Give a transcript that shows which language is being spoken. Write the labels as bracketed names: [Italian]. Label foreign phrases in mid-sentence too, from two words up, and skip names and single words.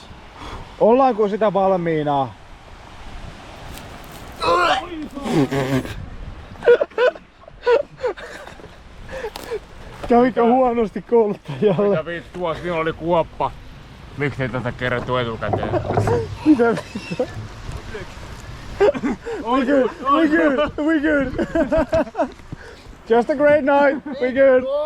[Finnish] Ollaanko sitä valmiina? Kävikö huonosti kouluttajalle? Mitä vittua, siinä oli kuoppa. Miksi ei tätä kerrottu etukäteen? Mitä vittua? [English] We good. Just a great night. We good.